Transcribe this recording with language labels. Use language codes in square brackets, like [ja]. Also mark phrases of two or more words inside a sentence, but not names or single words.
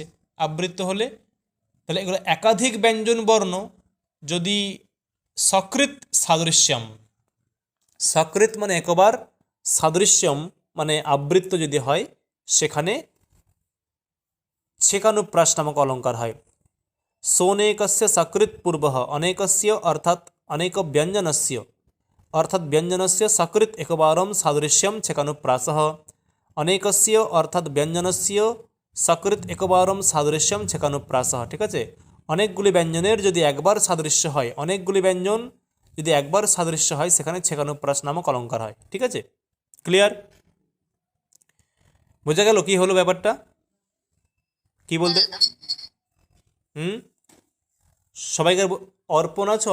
[bn] আবৃত্ত হলে তাহলে এগুলো একাধিক ব্যঞ্জন বর্ণ যদি [sa] সকৃত সাদৃশ্যম, [bn] সকৃত মানে একবার, সাদৃশ্যম মানে আবৃত্ত যদি হয়, সেখানে ছেকানুপ্রাস নামক অলঙ্কার হয়। [sa] सोनेकस्य सकृत् पूर्वः अनेकस्य अर्थात् अनेक व्यञ्जनस्य अर्थात् व्यञ्जनस्य सकृत् एकवारं सादृश्यं छेकानुप्रासः। अनेकस्य अर्थात् व्यञ्जनस्य सकृत् एकवारं सादृश्यं छेकानुप्रासः। [bn] ঠিক আছে, অনেকগুলি ব্যঞ্জনের যদি একবার সাদৃশ্য হয়, অনেকগুলি ব্যঞ্জন যদি একবার সাদৃশ্য হয়, সেখানে ছেকানুপ্রাস নামক অলঙ্কার হয়। ঠিক আছে, ক্লিয়ার? বোঝা গেল কি হলো ব্যাপারটা? কি বলতে হুম সবাইকার অর্পণ আছো?